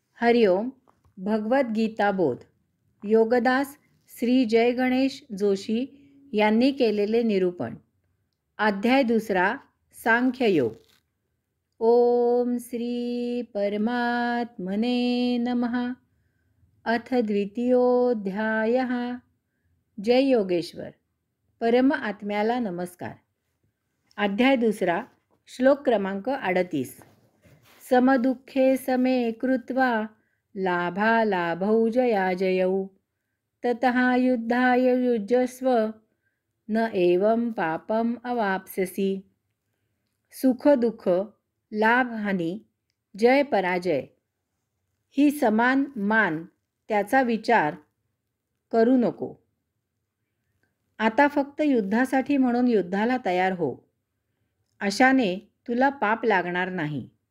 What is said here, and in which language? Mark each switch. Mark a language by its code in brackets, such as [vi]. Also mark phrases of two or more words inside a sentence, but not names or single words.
[mr] हरिओम. भगवद्गीता बोध. योगदास श्री जय गणेश जोशी यांनी केलेले निरूपण. अध्याय 2. सांख्ययोग. [sa] ओम श्री परमात्मने नमः. अथ द्वितीयोऽध्यायः. [mr] जय योगेश्वर. परम आत्म्याला नमस्कार. अध्याय 2. श्लोक क्रमांक 38. [sa] समदुःखे समे कृत्वा लाभालाभौ जयाजयौ ततः युद्धाय युज्यस्व न एवं पापम अवाप्स्यसि. [mr] सुख दुःख, लाभ हानी, जय पराजय ही समान मान त्याचा विचार करू नको. आता फक्त युद्धासाठी म्हणून युद्धाला तयार हो. अशाने तुला पाप लागणार नाही.